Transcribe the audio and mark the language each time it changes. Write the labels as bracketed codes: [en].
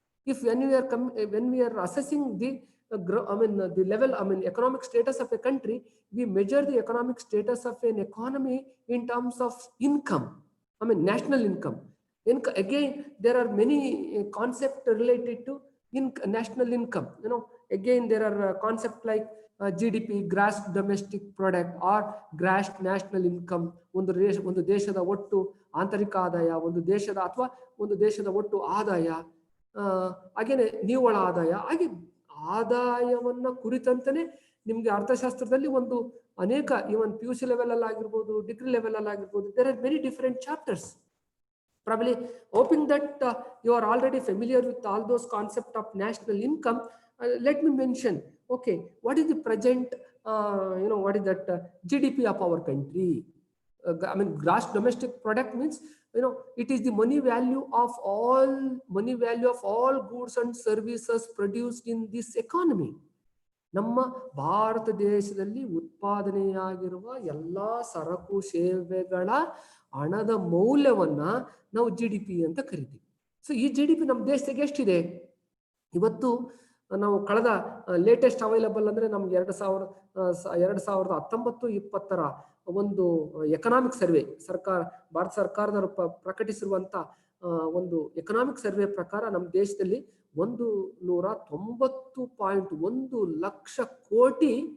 [en] If when we are assessing the the level, economic status of a country, we measure the economic status of an economy in terms of income, national income. Again, there are many concepts related to national income. Again, there are concepts like GDP, gross domestic product, or gross national income. [kn] ಒಂದು ದೇಶದ ಒಟ್ಟು ಆಂತರಿಕ ಆದಾಯ, ಒಂದು ದೇಶದ ಅಥವಾ ಒಂದು ದೇಶದ ಒಟ್ಟು ಆದಾಯ, ಹಾಗೇನೆ ನಿವ್ವಳ ಆದಾಯ. ಹಾಗೆ ಆದಾಯವನ್ನ ಕುರಿತಂತಾನೆ ನಿಮ್ಗೆ ಅರ್ಥಶಾಸ್ತ್ರದಲ್ಲಿ ಒಂದು ಅನೇಕ, ಇವನ್ PUC ಲೆವೆಲ್ ಅಲ್ಲಿ ಆಗಿರ್ಬೋದು, ಡಿಗ್ರಿ ಲೆವೆಲ್ ಅಲ್ಲಿ ಆಗಿರ್ಬೋದು, [en] there are many different chapters. Probably hoping that you are already familiar with all those concepts of national income. Let me mention, okay, what is the present, what is that GDP of our country? Gross domestic product means, it is the money value of all goods and services produced in this economy. [kn] ನಮ್ಮ ಭಾರತ ದೇಶದಲ್ಲಿ ಉತ್ಪಾದನೆಯಾಗಿರುವ ಎಲ್ಲಾ ಸರಕು ಸೇವೆಗಳ ಹಣದ ಮೌಲ್ಯವನ್ನ ನಾವು GDP ಅಂತ ಕರಿತೀವಿ. ಸೊ ಈ GDP ನಮ್ಮ ದೇಶಕ್ಕೆ ಎಷ್ಟಿದೆ ಇವತ್ತು? ನಾವು ಕಳೆದ ಲೇಟೆಸ್ಟ್ ಅವೈಲಬಲ್ ಅಂದ್ರೆ ನಮ್ಗೆ 2019-20 ಒಂದು ಎಕನಾಮಿಕ್ ಸರ್ವೆ, ಭಾರತ ಸರ್ಕಾರದವರು ಪ್ರಕಟಿಸಿರುವಂತ ಒಂದು ಎಕನಾಮಿಕ್ ಸರ್ವೆ ಪ್ರಕಾರ ನಮ್ಮ ದೇಶದಲ್ಲಿ 190.1 ಲಕ್ಷ ಕೋಟಿ,